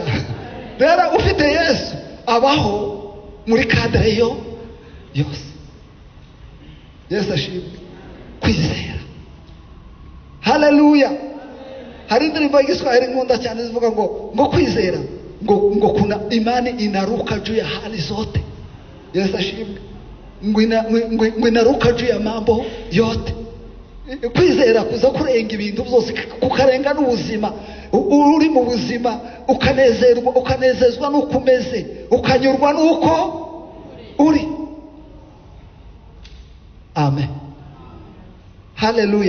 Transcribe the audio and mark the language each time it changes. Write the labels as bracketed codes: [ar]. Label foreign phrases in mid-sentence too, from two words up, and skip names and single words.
[rw] Rero ufite Yesu abaho muri kadere yose. Yesu ashimwe. Kwizera. Haleluya. Hari indirimbo y'igiswahili nkunda cyane zivuga ngo kwizera ngo [sw] kuna imani inaruka juu ya hali zote. [rw] Yesu ashimwe. [sw] Ngo inaruka juu ya mambo yote. [rw] Kwizera kuza kurenga ibintu byose, kukarenga n'ubuzima. Uri mu buzima ukanezezwa n'uko umeze, ukanyurwa n'uko uri. Amen. Haleluya.